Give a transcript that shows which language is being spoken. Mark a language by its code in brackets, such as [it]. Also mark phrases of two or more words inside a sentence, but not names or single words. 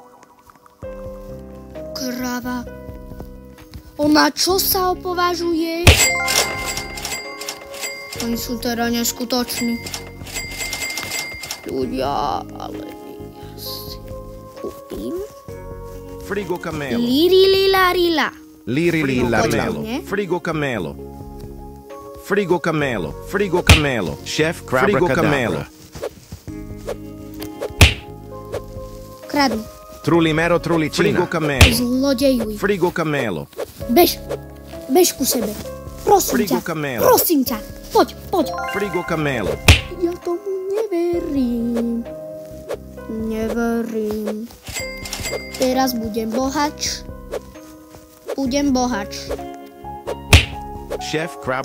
[sk] Krava. Ona čo sa opovažuje? Oni sú teda neskutoční. Ľudia, ale ja si kúpim. Frigo camelo. Lirilarila. Camelo. Frigo camelo. Frigo camelo. Frigo camelo. Chef Crabra. Kradni. Trulimero trulicina. Frigo camelo. Zlodejuj. Frigo camelo. Bež ku sebe. Prosím Frigo ťa. camelo. Prosím ťa. Poď. Frigo camelo. Ja tomu neverím. Teraz budem bohač. Chef Crabra